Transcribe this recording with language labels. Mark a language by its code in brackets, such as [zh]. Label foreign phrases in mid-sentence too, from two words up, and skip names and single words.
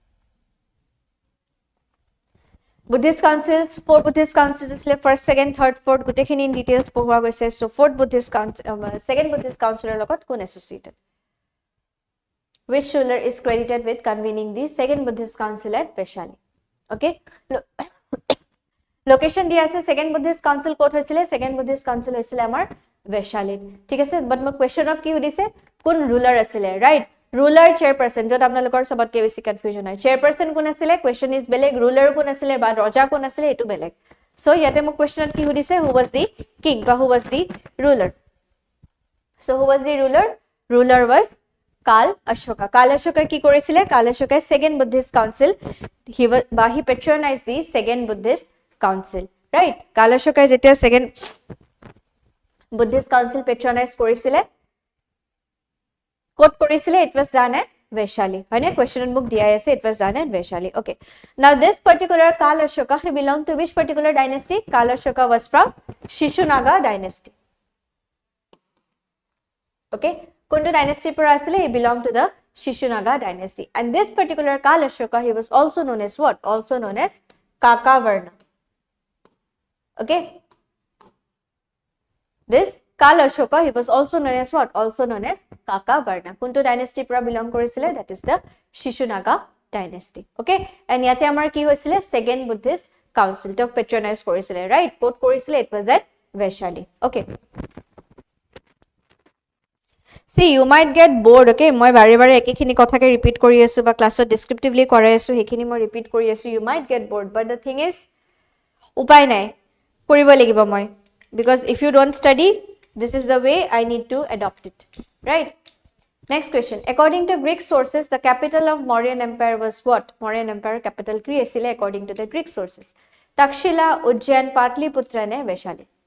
[en] Buddhist councils, 4 Buddhist councils isle first, second, third, fourth gutekhini in details [as] পঢ়ুৱা গৈছে. [en] So fourth Buddhist council, second Buddhist councilor [as] লগত কোন [en] associated? Which ruler is credited with convening the second Buddhist council at Vaishali? Okay, location [as] দিয়া আছে [en] second Buddhist council [as] ক'ত হৈছিল? [en] Second Buddhist council [as] হৈছিল আমাৰ Vaishali, ঠিক আছে, [en] but my question of [as] কি হৈছে কোন [en] ruler asile, right? Ruler, chairperson, [as] য'ত আপোনালোকৰ সবাতোকৈ বেছি confusion হয়। Chairperson কোন আছিল? [en] Question is [as] beleg. Ruler কোন আছিল বা ৰজা কোন আছিল? এইটো বেলেগ. So ইয়াতে মোৰ question কি হৈছে who was the king ba who was the ruler? [en] So who was the ruler? Ruler was Ashoka. [as] Ashoka ki korisile? [en] Ashoka second Buddhist council. He patronized the second Buddhist council, right? [as] Ashoka jetia [en] second Buddhist council patronize [as] কৰিছিল, ক'ত কৰিছিল? [en] It was done at Vaishali. [as] Hoine question book diya ase, [en] it was done at Vaishali. Okay, now this particular Ashoka, he belonged to which particular dynasty? Ashoka was from Shishunaga dynasty. Okay, [as] কোনটো dynasty পৰা আছিল? [en] He belonged to the Shishunaga dynasty. And this particular Ashoka, he was also known as what? Also known as Kakavarna. Okay, this Ashoka, he was also known as what? Also known as Kakavarna. [as] Kuntu dynasty pura belong korisile? [en] That is the Shishunaga dynasty. Okay, and [as] ইয়াতে আমাৰ কি হৈছিল? [en] Second Buddhist council tok patronize korisile, right? [as] ক'ত কৰিছিল? [en] It was at Vaishali. Okay, see, you might get bored. [as] Okay, মই বাৰে বাৰে একেখিনি কথাকে repeat কৰি আছোঁ বা [en] class descriptively [as] কৰাই আছোঁ, হেখিনি মই repeat কৰি আছোঁ. [en] You might get bored, but the thing is [as] উপায় নাই, কৰিব লাগিব মই, [en] because if you don't study, this is the way I need to adopt it, right? Next question. According to Greek sources, the capital of Mauryan Empire was what? Mauryan Empire capital [as] কি আছিল [en] according to the Greek sources? [as] Takshila, Ujjain, Patliputra ne Vaishali.